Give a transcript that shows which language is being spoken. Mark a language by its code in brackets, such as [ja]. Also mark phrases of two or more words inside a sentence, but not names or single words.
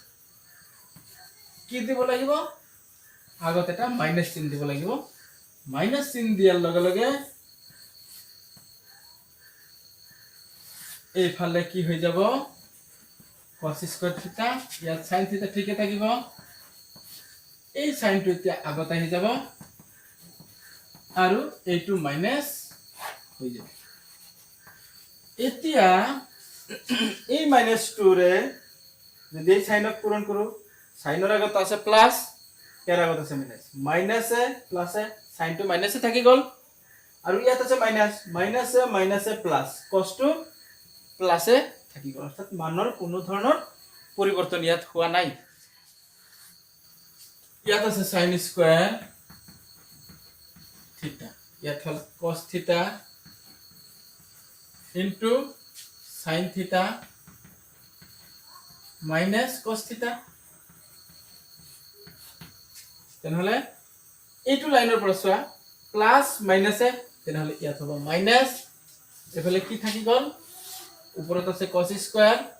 [as] কি দিব লাগিব আগত এটা মাইনাস চিন দিব লাগিব মাইনাস চিন দিয়াৰ লগে লগে এইফালে কি হৈ যাব [en] cos square theta [as] ইয়াত [en] sin theta [as] ঠিকে থাকিব এই sin টো এতিয়া আগত আহি যাব আৰু এইটো মাইনাস হৈ যাব এতিয়া এই মাইনাস 2 ৰে যদি সাইনক পূৰণ কৰো সাইনৰ আগত আছে প্লাস এর আগত আছে মাইনাস মাইনাসে প্লাসে সাইন টু মাইনাসে থাকি গল আৰু ইয়াত আছে মাইনাসে প্লাস cos টু প্লাসে থাকি গল অৰ্থাৎ মানৰ কোনো ধৰণৰ পৰিৱৰ্তন ইয়াত হোৱা নাই ইয়াত আছে [en] sin square theta [as] ইয়াত হল [en] cos theta into sin theta minus cos theta [as] তেনেহলে এইটো লাইনৰ পৰা চোৱা প্লাস মাইনাসে তেনেহলে ইয়াত হ'ব মাইনাস এফালে কি থাকি গল ওপৰত আছে [en] cos square